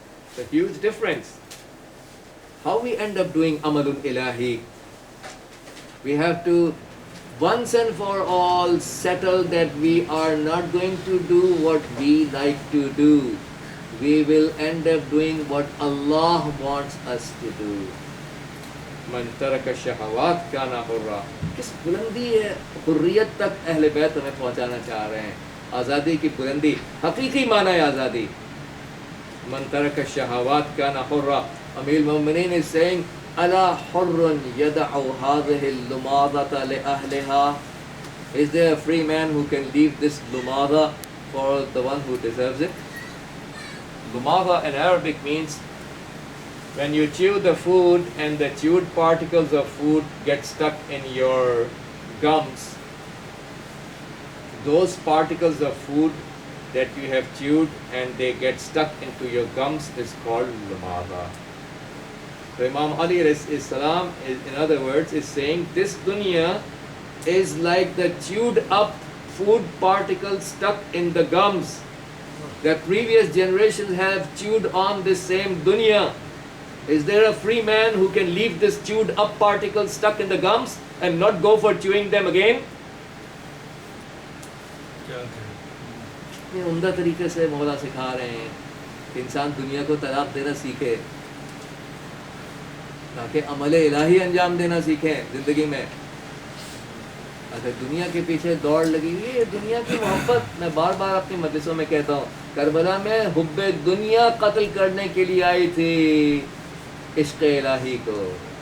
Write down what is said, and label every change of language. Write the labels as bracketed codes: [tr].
[en] It's a huge difference. How we end up doing amalul ilahi? We have to once and for all settle that we are not going to do what we like to do. We will end up doing what Allah wants us to do. [ar] من ترک الشہوات کان حرا. [ur] کس بلندی حریت تک اہل بیت ہمیں پہنچانا چاہ رہے ہیں. آزادی کی بلندی, حقیقی معنی آزادی. [ar] من ترک الشہوات کان حرا. امیر المؤمنین [en] is saying, [ar] الا حر يدع هذه اللماضة لأهلها. [en] Is there a free man who can leave this lumada for the one who deserves it? Lumada in Arabic means when you chew the food and the chewed particles of food get stuck in your gums, those particles of food that you have chewed and they get stuck into your gums is called lumada. So Imam Ali salam, in other words, is saying this dunya is like the chewed up food particles stuck in the gums. The previous generations have chewed on this same dunya Is there a free man who can leave this chewed up particle stuck in the gums and not go for chewing them again? [ur] کیا کہیں؟ یہ عمدہ طریقے سے مولا سکھا رہے ہیں کہ انسان دنیا کو طلاق دینا سیکھے تاکہ عمل الہی انجام دینا سیکھیں زندگی میں. اگر دنیا کے پیچھے دوڑ لگی ہوئی ہے، دنیا کی محبت، میں بار بار اپنی مجلسوں میں کہتا ہوں، کربلا میں حب دنیا قتل کرنے کے لیے آئی تھی عشق الہی کو.